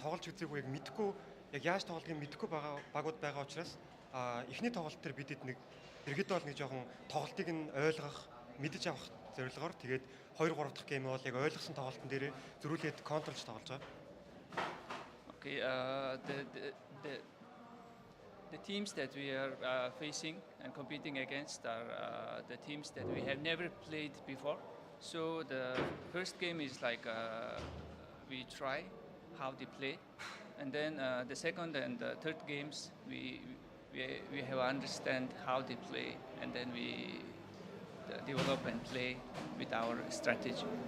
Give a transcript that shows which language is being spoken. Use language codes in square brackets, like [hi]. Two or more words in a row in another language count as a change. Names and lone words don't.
[mn] тоглож үзээгүй яг мэдхгүй яг яаж тоглохыг мэдхгүй байгаа багууд байгаа учраас эхний тоглолт төр бидэд нэг ерөнхийдөө бол нэг жоохон тоглолтыг нь ойлгох, мэдэж авах зорилгоор тэгээд 2 3 дахь гейм бол яг ойлгосон тоглолтын дээр зөрүүлээд контролж тоглож байгаа. [en] Okay, the teams that we are facing and competing against are the teams that we have never played before. So the first game is like we try how they play, and then the second and the third games we have understand how they play, and then we develop and play with our strategy.